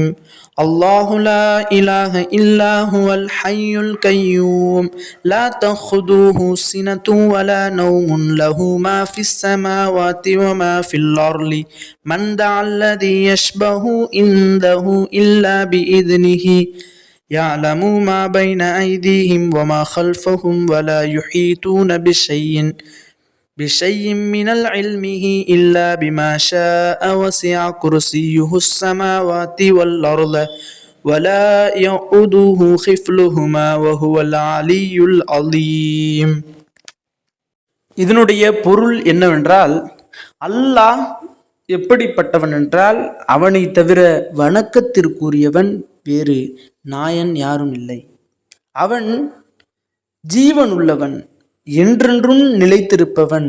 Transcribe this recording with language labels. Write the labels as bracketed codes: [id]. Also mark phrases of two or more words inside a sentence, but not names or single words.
[ar] الله لا إله إلا هو الحي القيوم لا تأخذه سنة ولا نوم له ما في السماوات وما في الأرض من ذا الذي يشفع عنده إلا بإذنه يعلم ما بين أيديهم وما خلفهم ولا يحيطون بشيء من علمه إلا بما شاء وسع كرسيه السماوات والأرض ولا يؤوده حفظهما وهو العلي العظيم. [ta] இதனுடைய பொருள் என்னவென்றால், அல்லாஹ் எப்படிப்பட்டவன் என்றால், அவனை தவிர வணக்கத்திற்குரியவன் வேறு நாயன் யாரும் இல்லை. அவன் ஜீவன் உள்ளவன், என்றென்றும் நிலைத்திருப்பவன்.